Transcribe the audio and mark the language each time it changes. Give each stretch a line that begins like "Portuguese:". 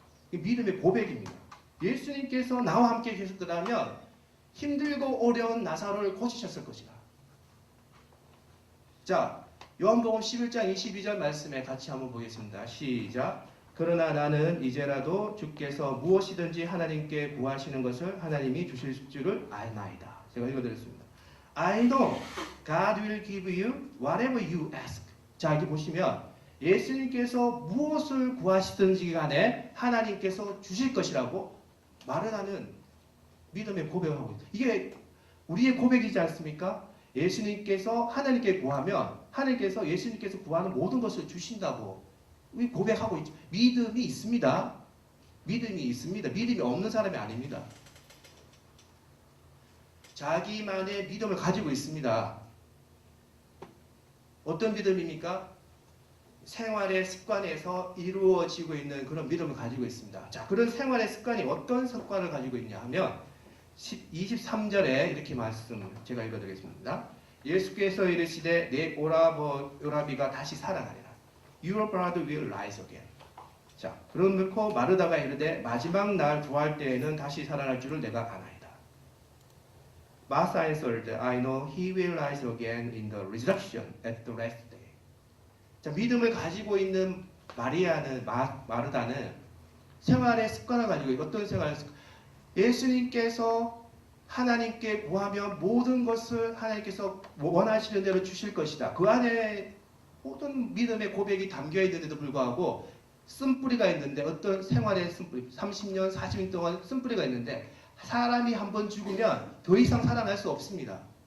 Korean: 믿음의 고백입니다. 예수님께서 나와 함께 계셨더라면 힘들고 어려운 나사로를 고치셨을 것이다. 자, 요한복음 11장 22절 말씀에 같이 한번 보겠습니다. 시작. 그러나 나는 이제라도 주께서 무엇이든지 하나님께 구하시는 것을 하나님이 주실 줄을 알나이다. 제가 읽어드렸습니다.
English: I know God will give you whatever you ask.
Korean: 자, 여기 보시면 예수님께서 무엇을 구하시든지 간에 하나님께서 주실 것이라고 말을 하는 믿음의 고백을 하고 있다. 이게 우리의 고백이지 않습니까? 예수님께서 하나님께 구하면 하나님께서 예수님께서 구하는 모든 것을 주신다고 우리 고백하고 있죠. 믿음이 있습니다. 믿음이 있습니다. 믿음이 없는 사람이 아닙니다. 자기만의 믿음을 가지고 있습니다. 어떤 믿음입니까? 생활의 습관에서 이루어지고 있는 그런 믿음을 가지고 있습니다. 자, 그런 생활의 습관이 어떤 습관을 가지고 있냐 하면 23절에 이렇게 말씀 제가 읽어드리겠습니다. 예수께서 이르시되 내 오라비가 다시 살아나리라.
English: Your brother will rise again.
Korean: 자, 그런 놓고 마르다가 이르되 마지막 날 부활 때에는 다시 살아날 줄을 내가 아나이다.
English: Martha answered, I know he will rise again in the resurrection at the last day.
Korean: 자, 믿음을 가지고 있는 마르다는 생활의 습관을 가지고 있고 어떤 생활의 습관? 예수님께서 하나님께 구하면 모든 것을 하나님께서 원하시는 대로 주실 것이다. 그 안에 모든 믿음의 고백이 담겨 있는데도 불구하고 쓴뿌리가 있는데 어떤 생활의 쓴뿌리 30년 40년 동안 쓴뿌리가 있는데 사람이 한번 죽으면 더 이상 살아날 수 없습니다.